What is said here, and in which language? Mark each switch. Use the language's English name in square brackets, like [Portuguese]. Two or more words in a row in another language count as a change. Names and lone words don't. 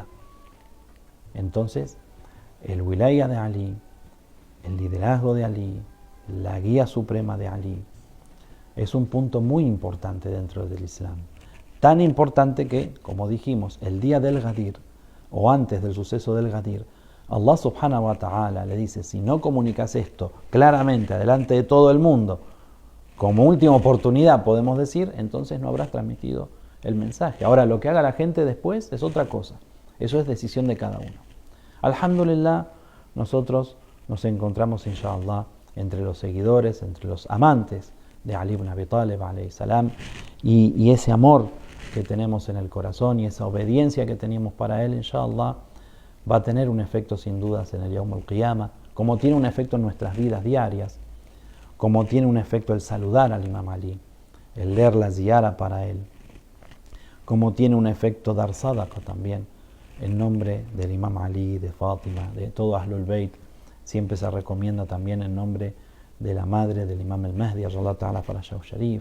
[Spanish] Entonces, el wilaya de Ali, el liderazgo de Ali, la guía suprema de Ali, es un punto muy importante dentro del Islam. Tan importante que, como dijimos, el día del Ghadir, o antes del suceso del Ghadir, [Arabic] الله سبحانه وتعالى [Spanish] le dice: si no comunicas esto claramente delante de todo el mundo, como última oportunidad podemos decir, entonces no habrás transmitido el mensaje. Ahora, lo que haga la gente después es otra cosa. Eso es decisión de cada uno. Alhamdulillah, nosotros nos encontramos, inshallah, entre los seguidores, entre los amantes de Ali ibn Abi Talib, [Arabic] عليه السلام, [Spanish] y ese amor que tenemos en el corazón y esa obediencia que teníamos para él, inshallah, va a tener un efecto sin dudas en el [Arabic] يوم القيامة, [Spanish] como tiene un efecto en nuestras vidas diarias, como tiene un efecto el saludar al Imam Ali, el leer la ziyara para él, como tiene un efecto dar sadaqa también, en nombre del Imam Ali, de Fátima, de todo [Arabic] أهل البيت. [Spanish] Siempre se recomienda también en nombre de la madre del Imam al-Mahdi, [Arabic] الله تعالى فرجه الشريف.